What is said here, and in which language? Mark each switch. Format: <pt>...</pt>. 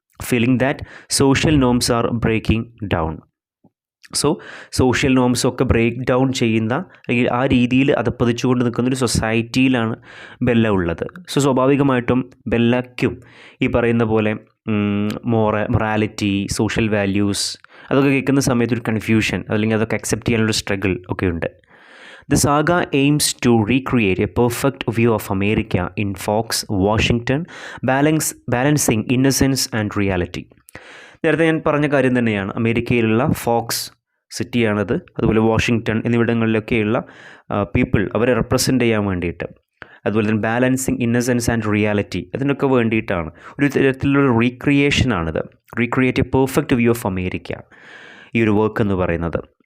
<en>Feeling that social norms are breaking down.</en> <ml>So social നോംസൊക്കെ break down ചെയ്യുന്ന, അല്ലെങ്കിൽ ആ രീതിയിൽ അതപ്പതിച്ചുകൊണ്ട് നിൽക്കുന്നൊരു സൊസൈറ്റിയിലാണ് ബെല്ല ഉള്ളത്. സോ സ്വാഭാവികമായിട്ടും ബെല്ലയ്ക്കും ഈ പറയുന്ന പോലെ മൊറാലിറ്റി, സോഷ്യൽ വാല്യൂസ് അതൊക്കെ കേൾക്കുന്ന സമയത്ത് ഒരു കൺഫ്യൂഷൻ, അല്ലെങ്കിൽ അതൊക്കെ അക്സെപ്റ്റ് ചെയ്യാനുള്ളൊരു സ്ട്രഗിൾ ഒക്കെ ഉണ്ട്.</ml> <en>The saga aims to recreate a perfect view of America in Fox, Washington, balancing innocence and reality.</en> <ml>നേരത്തെ ഞാൻ പറഞ്ഞ കാര്യം തന്നെയാണ്, അമേരിക്കയിലുള്ള ഫോക്സ് സിറ്റിയാണത്, അതുപോലെ വാഷിങ്ടൺ എന്നിവിടങ്ങളിലൊക്കെയുള്ള പീപ്പിൾ അവരെ റെപ്രസെൻ്റ് ചെയ്യാൻ വേണ്ടിയിട്ട് അതുപോലെ തന്നെ</ml> <en>balancing innocence and reality,</en> <ml>അതിനൊക്കെ വേണ്ടിയിട്ടാണ്. ഒരു തരത്തിലുള്ള റീക്രിയേഷനാണിത്.</ml> <en>recreate a perfect view of America,</en> <ml>ഈ ഒരു വർക്ക് എന്ന് പറയുന്നത്.</ml>